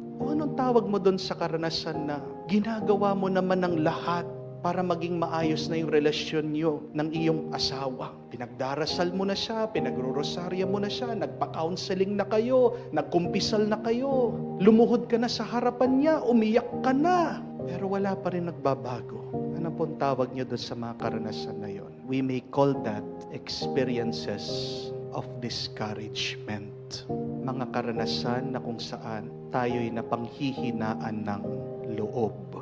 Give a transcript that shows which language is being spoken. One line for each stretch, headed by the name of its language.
Filipino: O anong tawag mo doon sa karanasan na ginagawa mo naman ng lahat para maging maayos na yung relasyon nyo ng iyong asawa. Pinagdarasal mo na siya, pinagrorosarya mo na siya, nagpa-counseling na kayo, nagkumpisal na kayo, lumuhod ka na sa harapan niya, umiyak ka na. Pero wala pa rin nagbabago. Ano pong tawag niyo doon sa mga karanasan na yon?
English: We may call that experiences of discouragement.
Filipino: Mga karanasan na kung saan tayo'y napanghihinaan ng loob.